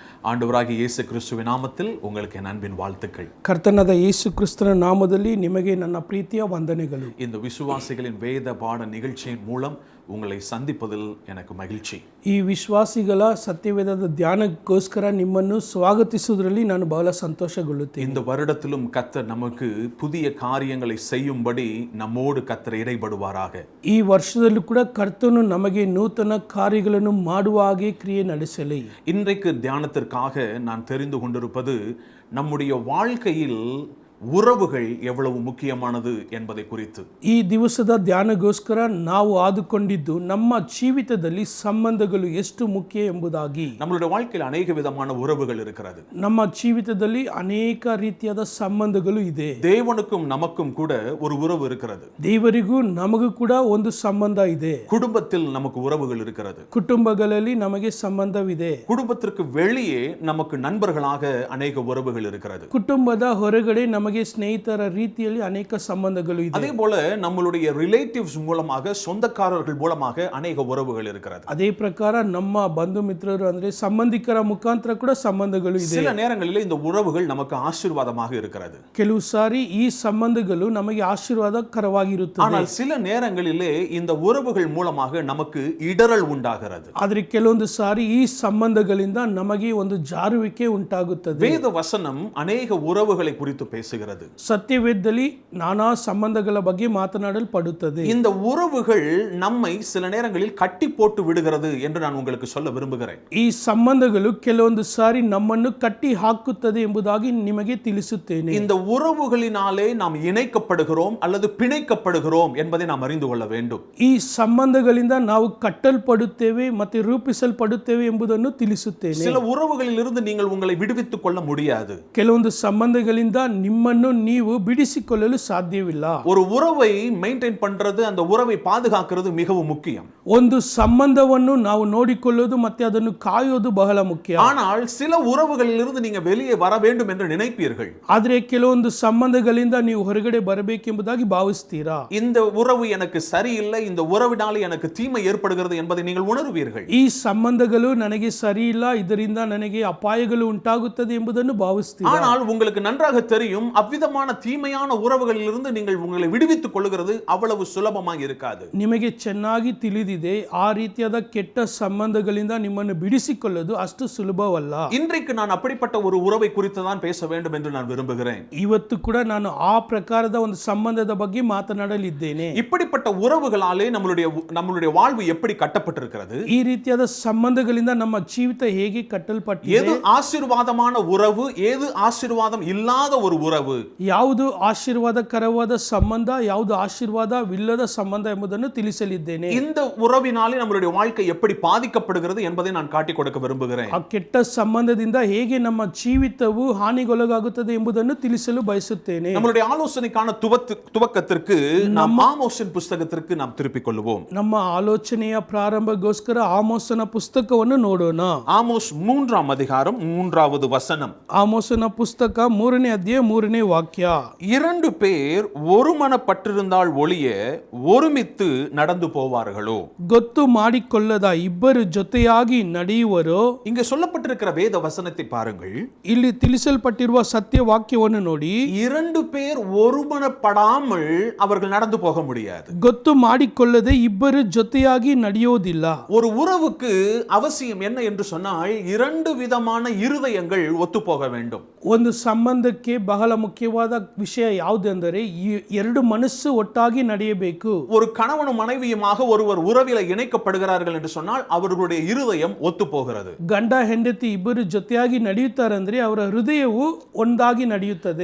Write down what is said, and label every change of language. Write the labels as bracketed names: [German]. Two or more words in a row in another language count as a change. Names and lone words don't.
[Tamil] ஆண்டவராகிய இயேசு கிறிஸ்துவின் நாமத்தில் உங்களுக்கு என் அன்பின் வாழ்த்துக்கள். [Kannada] ಕರ್ತನಾದ ಯೇಸು ಕ್ರಿಸ್ತನ ನಾಮದಲ್ಲಿ ನಿಮಗೆ ನನ್ನ ಪ್ರೀತಿಯ ವಂದನೆಗಳು. [Tamil] இந்த விசுவாசிகளின் வேத பாட நிகழ்ச்சியின் மூலம் உங்களை சந்திப்பதில் எனக்கு மகிழ்ச்சி. [Kannada] ಈ ವಿಶ್ವಾಸಿಗಳ ಸತ್ಯವೇದದ ಧ್ಯಾನಕ್ಕೋಸ್ಕರ ನಿಮ್ಮನ್ನು ಸ್ವಾಗತಿಸುವುದರಲ್ಲಿ ನಾನು ಬಹಳ ಸಂತೋಷಗೊಳ್ಳುತ್ತೇನೆ. [Tamil] இந்த வருடத்திலும் கர்த்தர் நமக்கு புதிய காரியங்களை செய்யும்படி நம்மோடு கர்த்தர் இடைபடுவாராக. [Kannada] ಈ ವರ್ಷದಲ್ಲೂ ಕೂಡ ಕರ್ತನು ನಮಗೆ ನೂತನ ಕಾರ್ಯಗಳನ್ನು ಮಾಡುವ ಹಾಗೆ ಕ್ರಿಯೆ ನಡೆಸಲಿ. [Tamil] இன்றைக்கு தியானத்திற்காக நான் தெரிந்து கொண்டிருப்பது நம்முடைய வாழ்க்கையில் உறவுகள் எவ்வளவு முக்கியமானது என்பதை குறித்து. [Kannada] ಈ ದಿವಸದ ಧ್ಯಾನಗೋಸ್ಕರ ನಾವು ಆದುಕೊಂಡಿದ್ದು ನಮ್ಮ ಜೀವಿತದಲ್ಲಿ ಸಂಬಂಧಗಳು ಎಷ್ಟು ಮುಖ್ಯ ಎಂಬುದಾಗಿ. [Tamil] நம்மளுடைய வாழ்க்கையில் அநேக விதமான உறவுகள் இருக்கிறது. [Kannada] ನಮ್ಮ ಜೀವಿತದಲ್ಲಿ ಅನೇಕ ರೀತಿಯಾದ ಸಂಬಂಧಗಳು ಇದೆ. [Tamil] தேவனுக்கும் நமக்கும் கூட ஒரு உறவு இருக்கிறது. [Kannada] ದೇವರಿಗೂ ನಮಗೂ ಕೂಡ ಒಂದು ಸಂಬಂಧ ಇದೆ. [Tamil] குடும்பத்தில் நமக்கு உறவுகள் இருக்கிறது. [Kannada] ಕುಟುಂಬಗಳಲ್ಲಿ ನಮಗೆ ಸಂಬಂಧವಿದೆ. [Tamil] குடும்பத்திற்கு வெளியே நமக்கு நண்பர்களாக அநேக உறவுகள் இருக்கிறது. [Kannada] ಕುಟುಂಬದ ಹೊರಗಡೆ ನಮಗೆ ಸ್ನೇಹಿತರ ರೀತಿಯಲ್ಲಿ ಅನೇಕ ಸಂಬಂಧಗಳು ಇದೆ. [Tamil] அதே போல நம்மளுடைய ரிலேட்டிவ்ஸ் மூலமாக சொந்தக்காரர்கள் மூலமாக அநேக உறவுகள் இருக்கிறது. [Kannada] ಅದೇ ಪ್ರಕಾರ ನಮ್ಮ ಬಂಧು ಮಿತ್ರರು ಅಂದ್ರೆ ಸಂಬಂಧಿಕರ ಮುಖಾಂತರ ಕೂಡ ಸಂಬಂಧಗಳು ಇದೆ. [Tamil] சில நேரங்களில் இந்த உறவுகள் நமக்கு ஆசீர்வாதமாக இருக்கிறது. [Kannada] ಕೆಲವು ಸಾರಿ ಈ ಸಂಬಂಧಗಳು ನಮಗೆ ಆಶೀರ್ವಾದಕರವಾಗಿರುತ್ತದೆ. [Tamil] ஆனால் சில நேரங்களிலே இந்த உறவுகள் மூலமாக நமக்கு இடறல் உண்டாகிறது. [Kannada] ಆದರೆ ಕೆಲವೊಂದು ಸಾರಿ ಈ ಸಂಬಂಧಗಳಿಂದ ನಮಗೆ ಒಂದು ಜಾರುವಿಕೆ ಉಂಟಾಗುತ್ತದೆ. [Tamil] வேத வசனம் அநேக உறவுகளை குறித்து பேசுகிறது. [Kannada] ಸತ್ಯವೇದದಲ್ಲಿ ನಾನಾ ಸಂಬಂಧಗಳ ಬಗ್ಗೆ ಮಾತನಾಡಲ್ಪಡುತ್ತದೆ. [Tamil] இந்த உறவுகள் நம்மை சில நேரங்களில் கட்டி போட்டு விடுகிறது என்று நான் உங்களுக்கு சொல்ல விரும்புகிறேன். [Kannada] ಈ ಸಂಬಂಧಗಳು ಕೆಲವೊಂದು ಸಾರಿ ನಮ್ಮನ್ನು ಕಟ್ಟಿ ಹಾಕುತ್ತದೆ ಎಂಬುದಾಗಿ ನಿಮಗೆ ತಿಳಿಸುತ್ತೇನೆ. [Tamil] இந்த உறவுகளினாலே நாம் இணைக்கப்படுகிறோம் அல்லது பிணைக்கப்படுகிறோம் என்பதை நாம் அறிந்து கொள்ள வேண்டும். [Kannada] ಈ ಸಂಬಂಧಗಳಿಂದ ನಾವು ಕಟ್ಟಲ್ಪಡುತ್ತೇವೆ ಮತ್ತೆ ರೂಪಿಸಲ್ಪಡುತ್ತೇವೆ ಎಂಬುದನ್ನು ತಿಳಿಸುತ್ತೇನೆ. [Tamil] சில உறவுகளில் இருந்து நீங்கள் உங்களை விடுவித்துக் கொள்ள முடியாது. [Kannada] ಕೆಲವೊಂದು ಸಂಬಂಧಗಳಿಂದ ನಿಮ್ಮನ್ನು ನೀವು ಬಿಡಿಸಿಕೊಳ್ಳಲು ಸಾಧ್ಯವಿಲ್ಲ. [Tamil] ஒரு உறவை மெயின்டைன் பண்றது, அந்த உறவை பாதுகாக்கிறது மிகவும் முக்கியம். [Kannada] ಒಂದು ಸಂಬಂಧವನ್ನು ನಾವು ನೋಡಿಕೊಳ್ಳೋದು ಮತ್ತೆ ಅದನ್ನು ಕಾಯೋದು ಬಹಳ ಮುಖ್ಯ. [Tamil] ஆனால் சில உறவுகளில் இருந்து நீங்க வெளியே வர வேண்டும் என்று நினைப்பீர்கள். [Kannada] ಆದರೆ ಕೆಲವೊಂದು ಸಂಬಂಧಗಳಿಂದ ನೀವು ಹೊರಗಡೆ ಬರಬೇಕೆಂಬುದಾಗಿ ಭಾವಿಸ್ತೀರಾ. [Tamil] இந்த உறவு எனக்கு சரியில்லை, இந்த உறவினாலே எனக்கு தீமை ஏற்படுகிறது என்பதை நீங்கள் உணர்வீர்கள். [Kannada] ಈ ಸಂಬಂಧಗಳು ನನಗೆ ಸರಿ ಇಲ್ಲ, ಇದರಿಂದ ನನಗೆ ಅಪಾಯಗಳು ಉಂಟಾಗುತ್ತದೆ ಎಂಬುದನ್ನು ಭಾವಿಸ್ತೀರಾ. [Tamil] ஆனால் உங்களுக்கு நன்றாக தெரியும், அவ்விதமான தீமையான உறவுகளில் இருந்து நீங்கள் உங்களை விடுவித்துக் கொள்கிறது அவ்வளவு சுலபமாக இருக்காது. [Kannada] ನಿಮಗೆ ಚೆನ್ನಾಗಿ ತಿಳಿದಿದೆ ಆ ರೀತಿಯಾದ ಕೆಟ್ಟ ಸಂಬಂಧಗಳಿಂದ ನಿಮ್ಮನ್ನು ಬಿಡಿಸಿಕೊಳ್ಳೋದು ಅಷ್ಟು ಸುಲಭವಲ್ಲ. [Tamil] இன்றைக்கு நான் அப்படிப்பட்ட ஒரு உறவை குறித்து தான் பேச வேண்டும் என்று நான் விரும்புகிறேன். [Kannada] ಇವತ್ತು ಕೂಡ ನಾನು ಆ ಪ್ರಕಾರದ ಒಂದು ಸಂಬಂಧದ ಬಗ್ಗೆ ಮಾತನಾಡಲಿದ್ದೇನೆ. [Tamil] இப்படிப்பட்ட உறவுகளாலே நம்மளுடைய வாழ்வு எப்படி கட்டப்பட்டிருக்கிறது? [Kannada] ಈ ರೀತಿಯಾದ ಸಂಬಂಧಗಳಿಂದ ನಮ್ಮ ಜೀವಿತ ಹೇಗೆ ಕಟ್ಟಲ್ಪಟ್ಟಿದೆ? [Tamil] எது ஆசீர்வாதமான உறவு, எது ஆசீர்வாதம் இல்லாத ஒரு உறவு, [Kannada] ಯಾವುದು ಆಶೀರ್ವಾದಕರವಾದ ಸಂಬಂಧ, ಯಾವುದು ಆಶೀರ್ವಾದವಿಲ್ಲದ ಸಂಬಂಧ ಎಂಬುದನ್ನು ತಿಳಿಸಲಿದ್ದೇನೆ. [Tamil] இந்த உறவினாலே நம்மளுடைய வாழ்க்கை எப்படி பாதிக்கப்படுகிறது என்பதை நான் காட்டிக் கொடுக்க விரும்புகிறேன். [Kannada] ಆ ಕೆಟ್ಟ ಸಂಬಂಧದಿಂದ ಹೇಗೆ ನಮ್ಮ ಜೀವಿತವು ಹಾನಿಗೊಳಗಾಗುತ್ತದೆ ಎಂಬುದನ್ನು ತಿಳಿಸಲು ಬಯಸುತ್ತೇನೆ. [Tamil] நம்மளுடைய ஆலோசனைக்கான துவக்கத்திற்கு நாம் ஆமோஸின் புத்தகத்திற்கு நாம் திருப்பிக் கொள்வோம். [Kannada] ನಮ್ಮ ಆಲೋಚನೆಯ ಪ್ರಾರಂಭಗೋಸ್ಕರ ಆಮೋಸನ ಪುಸ್ತಕವನ್ನು ನೋಡೋಣ. [Tamil] ஆமோஸ் 3ஆம் அதிகாரம் 3வது வசனம். [Kannada] ಆಮೋಸನ ಪುಸ್ತಕ 3ನೇ ಅಧ್ಯಾಯ 3ನೇ ವಾಕ್ಯ. [Tamil] 2 பேர் ஒருமனப்பட்டிருந்தால் ஒழிய ஒருமித்து நடந்து போவார்களோ? [Kannada] ಗೊತ್ತು ಮಾಡಿಕೊಳ್ಳದ ಇಬ್ಬರು ಜೊತೆಯಾಗಿ ನಡೆಯುವರೋ? [Tamil] இங்க சொல்லப்பட்டிருக்கிற வேத வசனத்தை பாருங்கள். [Kannada] ಇಲ್ಲಿ ತಿಳಿಸಲ್ಪಟ್ಟಿರುವ ಸತ್ಯ ವಾಕ್ಯವನ್ನು ನೋಡಿ. [Tamil] 2 பேர் ஒருமனப்படாமல் அவர்கள் நடந்து போக முடியாது. [Kannada] ಗೊತ್ತು ಮಾಡಿಕೊಳ್ಳದೆ ಇಬ್ಬರು ಜೊತೆಯಾಗಿ ನಡೆಯೋದಿಲ್ಲ. [Tamil] ஒரு உறவுக்கு அவசியம் என்ன என்று சொன்னால் 2 விதமான இருதயங்கள் ஒத்து போக வேண்டும். [Kannada] ಒಂದು ಸಂಬಂಧಕ್ಕೆ ಬಹಳ ಮುಖ್ಯವಾದ ವಿಷಯ ಯಾವುದೆಂದರೆ ಎರಡು ಮನಸ್ಸು ಒಟ್ಟಾಗಿ ನಡೆಯಬೇಕು. [Tamil] ஒரு கணவனும் மனைவியுமாக ஒருவர் உறவில இணைக்கப்படுகிறார்கள் என்று சொன்னால் அவர்களுடைய இருதயம் ஒத்து போகிறது. [Kannada] ಗಂಡ ಹೆಂಡತಿ ಇಬ್ಬರು ಜೊತೆಯಾಗಿ ನಡೆಯುತ್ತಾರೆ ಅಂದ್ರೆ ಅವರ ಹೃದಯವು ಒಂದಾಗಿ ನಡೆಯುತ್ತದೆ.